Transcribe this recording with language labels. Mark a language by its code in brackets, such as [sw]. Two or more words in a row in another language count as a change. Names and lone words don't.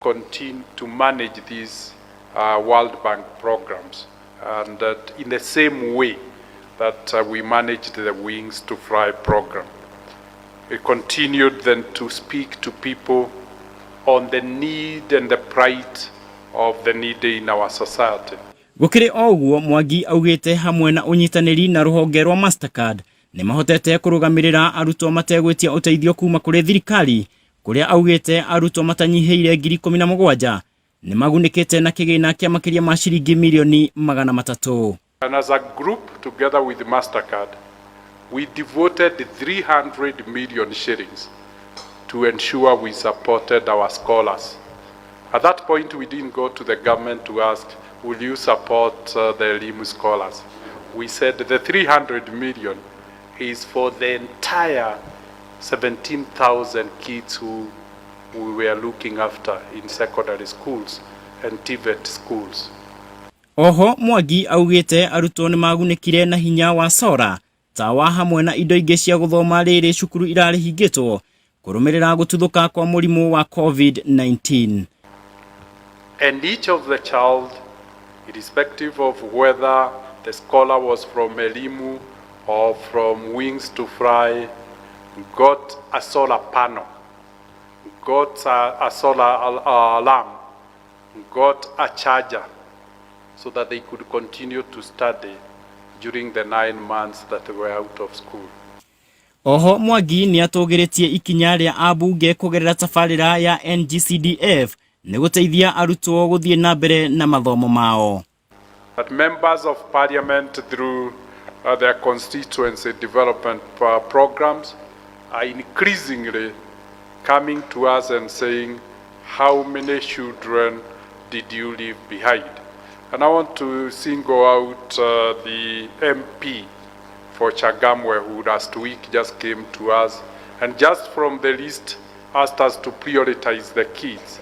[en] continue to manage these World Bank programs, and that in the same way that we managed the Wings to Fly program. We continued then to speak to people on the need and the plight of the needy in our society. [ki] Gukiri oguo Mwangi augite hamwe na unyitaniri na ruhonge rwa Mastercard ni mahotete kurugamirira arutwo mategwitia uteithio kuma kuri thirikari kuria augite arutwo matanyiheire 17,000 ni magunikite na kigina kia makiria ma shilingi milioni 300. [en] And as a group together with Mastercard, we devoted 300 million shillings to ensure we supported our scholars. At that point, we didn't go to the government to ask, will you support the Elimu scholars? We said the 300 million is for the entire 17,000 kids who we were looking after in secondary schools and TVET schools. [ki] Oho Mwangi augite arutwo ni magunikire na hinya wa sora tawa hamwe na indo ingi cia guthoma riri cukuru irari hingitwo kurumirira gututhuka kwa murimu wa COVID-19. [en] And each of the child, irrespective of whether the scholar was from Elimu or from Wings to Fly, got a solar panel, got a solar alarm, got a charger, so that they could continue to study during the 9 months that they were out of school. [ki] Oho Mwangi ni atogiritie ikinya ria abunge kugerera tafarira ya NGCDF ni guteithia arutwo guthie na mbere na mathomo mao. [en] That members of parliament through their constituency development programs are increasingly coming to us and saying, how many children did you leave behind? And I want to single out the MP for Changamwe, who last week just came to us and just from the list asked us to prioritize the kids.